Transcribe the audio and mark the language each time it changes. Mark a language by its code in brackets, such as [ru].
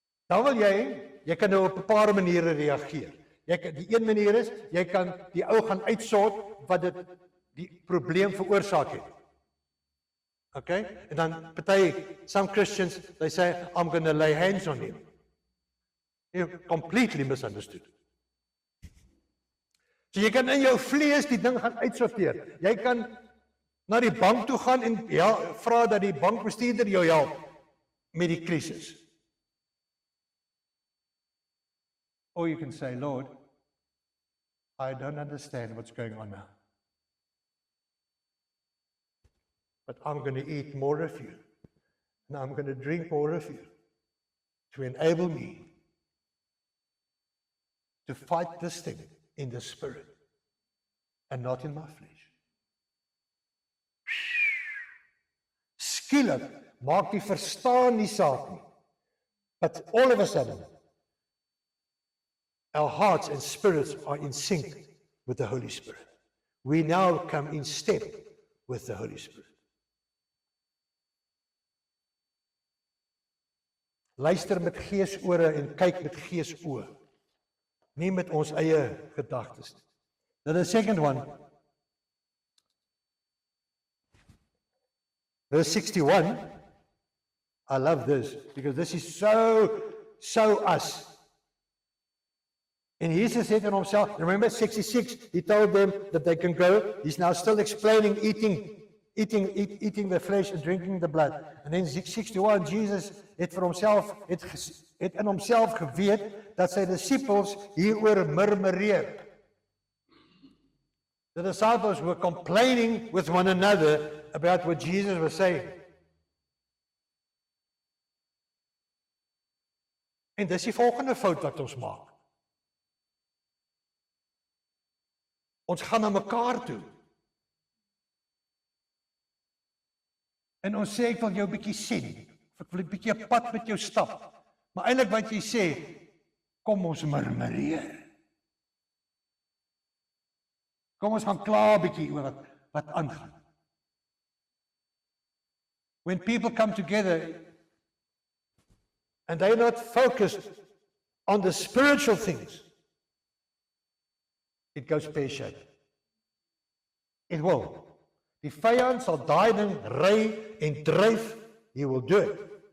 [af] Dan wil jy kan nou op 'n paar maniere reageer. Die een manier is, jy kan die ou gaan uitsort wat dit die probleem veroorsaak het. [en] Okay? [af] En dan [en] some Christians, they say, I'm going to lay hands on him. You completely misunderstood. [af] So jy kan in jou vlees die ding gaan uitsorteer. Jy kan na die bank toe gaan en vra dat die bankbestuurder jou help met die krisis. [en] Or you can say, Lord, I don't understand what's going on now. But I'm going to eat more of you. And I'm going to drink more of you to enable me to fight this thing in the spirit and not in my flesh. [af] Skielik maak die verstaan nie saak nie. [en] But all of a sudden, our hearts and spirits are in sync with the Holy Spirit. We now come in step with the Holy Spirit. [af] Luister met geesore en kyk met geesoë. Nie met ons eie gedagtes nie. [en] Then the second one, verse 61, I love this because this is so us. And Jesus said to himself, remember 66, he told them that they can go. He's now still explaining eating the flesh and drinking the blood. And then 61, [af] Jesus het vir homself het in homself geweet dat sy disippels hieroor murmureer. [en] The disciples were complaining with one another about what Jesus was saying. [af] En dis die volgende fout wat ons maak. Ons gaan na mekaar toe. En ons sê, ek wil jou 'n bietjie sien. Ek wil 'n bietjie 'n pad met jou stap. Maar eintlik wat jy sê, kom ons murmureer. Kom ons gaan kla 'n bietjie oor wat aangaan. [en] When people come together and they're not focused on the spiritual things, it goes pear-shaped. It will. [af] Die vyand sal daai ding ry en dryf, [en] he will do it.